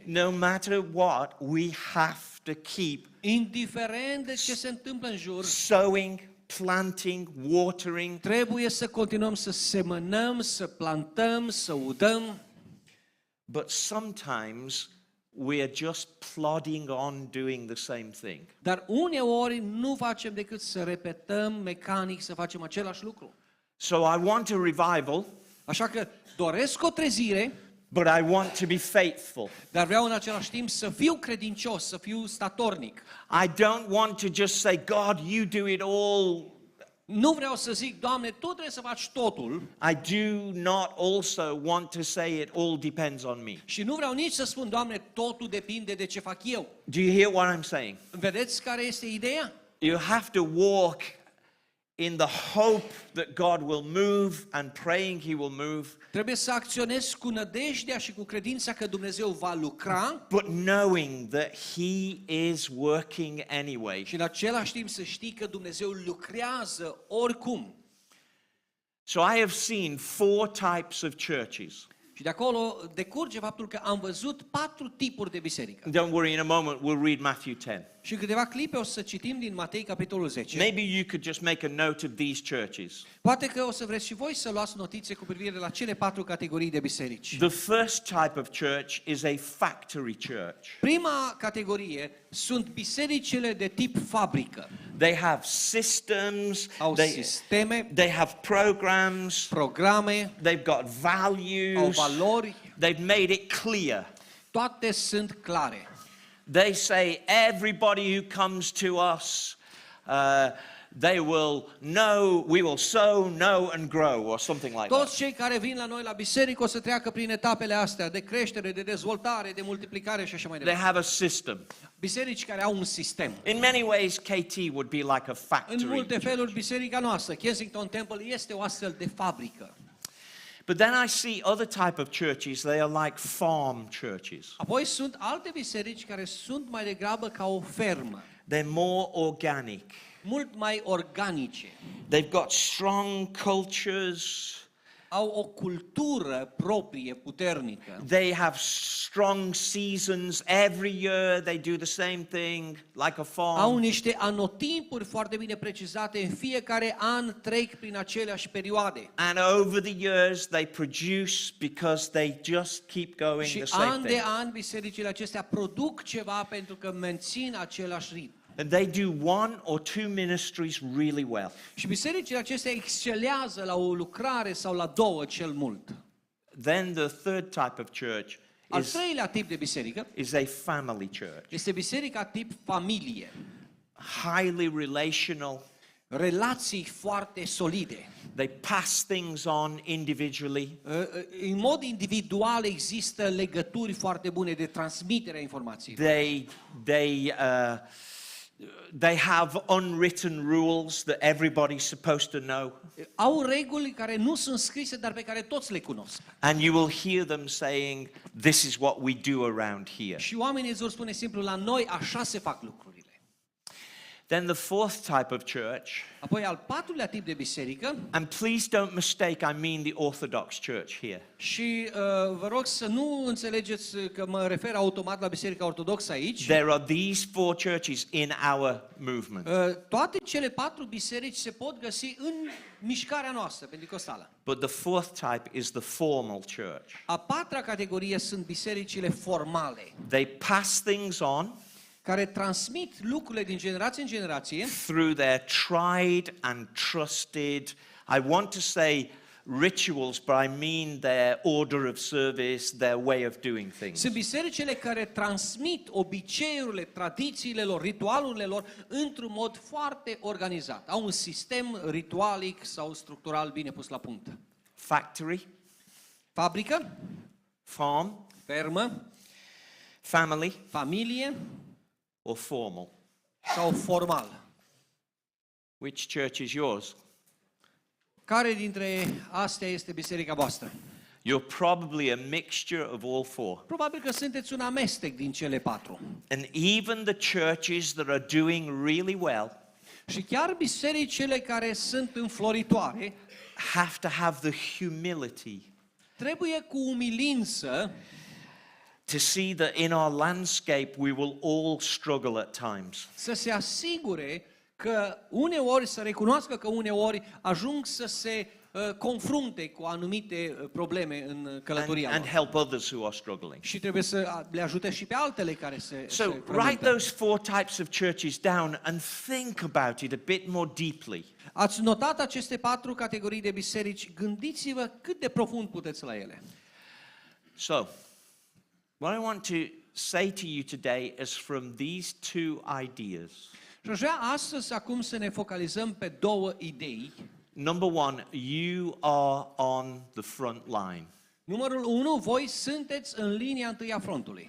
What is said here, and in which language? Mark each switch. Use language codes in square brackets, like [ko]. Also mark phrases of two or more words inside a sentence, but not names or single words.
[en] No matter what, we have to keep [ro] Indiferent de ce se întâmplă în jur, [en] sowing, planting, watering. [ro] trebuie să continuăm să semănăm, să plantăm, să udăm. [en] But sometimes we are just plodding on doing the same thing. [ro] Dar uneori nu facem decât să repetăm mecanic, să facem același lucru. [en] So I want a revival, [ro] Așa că doresc o trezire, [en] but I want to be faithful. [ro] dar vreau în același timp să fiu credincios, să fiu statornic. [en] I don't want to just say, God, you do it all. [ro] Nu vreau să zic, Doamne, Tu trebuie să faci totul [en] I do not also want to say it all depends on me. [ro] și nu vreau nici să spun, Doamne, totul depinde de ce fac eu. [en] Do you hear what I'm saying? [ro] Vedeți care este ideea? [en] You have to walk in the hope that God will move and praying He will move, [ro] Trebuie să acționezi cu nădejdea și cu credința că Dumnezeu va lucra [en] but knowing that He is working anyway. [ro] și în același timp să știi că Dumnezeu lucrează oricum. [en] So I have seen 4 types of churches. [ro] Și de acolo decurge faptul că am văzut 4 tipuri de biserică. [en] Don't worry, in a moment we'll read Matthew 10. [ro] Și în câteva clipe o să citim din Matei, capitolul 10. [en] Maybe you could just make a note of these churches. [ro] Poate că o să vreți și voi să luați notițe cu privire la cele 4 categorii de biserici. [en] The first type of church is a factory church. [ro] Prima categorie sunt bisericile de tip fabrică. [en] They have systems, [ro] Au sisteme, [en] they have programs, [ro] programe, [en] they've got [ro] au [en] values, [ro] valori, [en] they've made it clear. [ro] toate sunt clare. [en] They say everybody who comes to us, they will know, we will sow, know and grow, or something like that. [ro] Toți cei care vin la noi la biserică o să treacă prin etapele astea de creștere, de dezvoltare, de multiplicare și așa mai [en] They [ro] departe. [en] have a system. [ro] Biserici care au un sistem. [en] In many ways, KT would be like a [ro] În [en] factory. [ro] multe feluri, biserica noastră, Kensington Temple, este o astfel de fabrică. [en] But then I see other type of churches, they are like farm churches. [ro] Apoi sunt alte biserici care sunt mai degrabă ca o fermă, [en] They're more organic. [ro] mult mai organice. [en] They've got strong cultures. [ro] Au o cultură proprie, puternică. [en] They have strong seasons. Every year they do the same thing, like a [ro] Au [en] farm. [ro] niște anotimpuri foarte bine precizate, în fiecare an trec prin aceleași perioade. [en] And over the years they produce because they just keep going [ro] Și [en] the same [ro] an de [en] thing. [ro] an bisericile acestea produc ceva pentru că mențin același ritm. [en] And they do 1 or 2 ministries really well. [ro] Și bisericile acestea excelează la o lucrare sau la 2 cel mult. [en] Then the third type of church [ro] Al treilea tip de biserică [en] is a family church. [ro] este biserica tip familie. [en] Highly relational. [ro] Relații foarte solide. [en] They pass things on individually. [ro] În mod individual există legături foarte bune de transmitere a informațiilor. [en] They have unwritten rules that everybody's supposed to know. [ro] Au reguli care nu sunt scrise, dar pe care toți le cunosc. [en] And you will hear them saying, this is what we do around here. [ro] Și oamenii îți vor spune simplu, la noi așa se fac lucrurile. [en] Then the fourth type of church, [ro] Apoi al patrulea tip de biserică, [en] and please don't mistake, I mean the Orthodox church here. [ro] și vă rog să nu înțelegeți că mă refer automat la Biserica Ortodoxă aici. [en] There are these 4 churches in our movement. [ro] Toate cele 4 biserici se pot găsi în mișcarea noastră pentecostală. [en] But the fourth type is the formal church. [ro] A patra categorie sunt bisericile formale, [en] They pass things on [ro] care transmit lucrurile din generație în generație [en] through their tried and trusted, I want to say rituals, but I mean their order of service, their way of doing things. [ro] Sunt bisericile care transmit obiceiurile, tradițiile lor, ritualurile lor într-un mod foarte organizat. Au un sistem ritualic sau structural bine pus la punct. [en] Factory, [ro] Fabrică, [en] farm, [ro] fermă, [en] family, [ro] familie [en] or formal. [ro] sau formal. [en] Which church is yours? [ro] Care dintre astea este biserica voastră? [en] You're probably a mixture of all four. [ro] Probabil că sunteți un amestec din cele patru. [en] And even the churches that are doing really well [ro] Și chiar bisericile care sunt înfloritoare [en] have to have the humility [ro] trebuie cu umilință [en] to see that in our landscape we will all struggle at times. [ro] să se asigure că uneori, să recunoască că uneori ajung să se confrunte cu anumite probleme în călătoria [en] And [ro] lor. [en] help others who are struggling. [ro] Și trebuie să le ajute și pe altele care se [en] So write [ro] frământă. [en] those four types of churches down and think about it a bit more deeply. [ro] Ați notat aceste patru categorii de biserici, gândiți-vă cât de profund puteți la ele. [en] So, what I want to say to you today is from these two ideas. [ro] Și aș vrea astăzi acum să ne focalizăm pe două idei. [en] Number one, you are on the front line. [ro] Numărul 1, voi sunteți în linia întâi a frontului.